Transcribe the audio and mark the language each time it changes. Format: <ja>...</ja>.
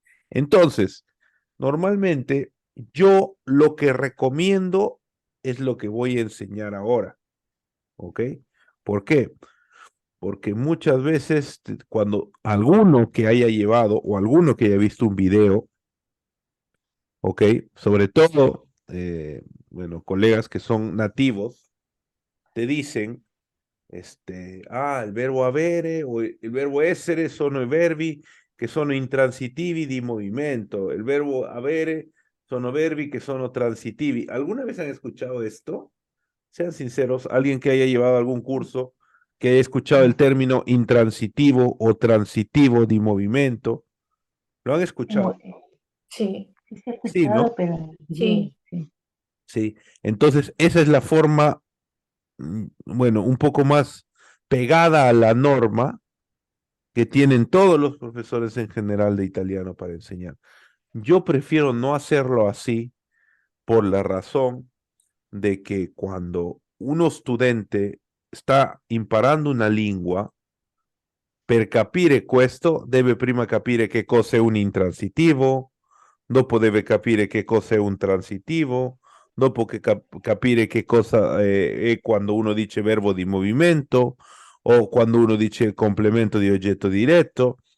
<es>Entonces, normalmente yo lo que recomiendo es lo que voy a enseñar ahora, ¿ok? ¿Por qué? Porque muchas veces cuando alguno que haya llevado o alguno que haya visto un video, ¿ok? Sobre todo, bueno, colegas que son nativos, te dicen,</es> <it>il verbo avere o il verbo essere sono i verbi che sono intransitivi di movimento.</it> <es>El verbo</es> <it>avere sono verbi</it> <es>que</es> <it>sono transitivi.</it> <es>¿Alguna vez han escuchado esto? Sean sinceros, alguien que haya llevado algún curso, que haya escuchado el término intransitivo o transitivo de movimiento. ¿Lo han escuchado? Sí, Sí, sí he Sí, ¿no? escuchado, pero en el video, sí. sí. Sí. Entonces, esa es la forma, bueno, un poco más pegada a la norma que tienen todos los profesores en general de italiano para enseñar. Yo prefiero no hacerlo así por la razón de que cuando uno estudiante</es> <it>sta imparando una lingua, per capire questo deve prima capire che cos'è un intransitivo, dopo deve capire che cos'è un transitivo, dopo che capire che cosa è quando uno dice verbo di movimento o quando uno dice il complemento di oggetto diretto.</it>